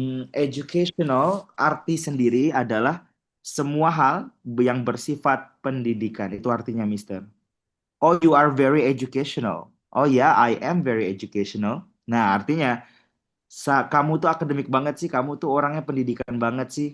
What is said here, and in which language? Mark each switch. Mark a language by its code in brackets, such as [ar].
[id] Educational arti sendiri adalah semua hal yang bersifat pendidikan. Itu artinya, Mister. [en] Oh, you are very educational. Oh ya, I am very educational. [id] Nah, artinya kamu tuh akademik banget sih, kamu tuh orangnya pendidikan banget sih.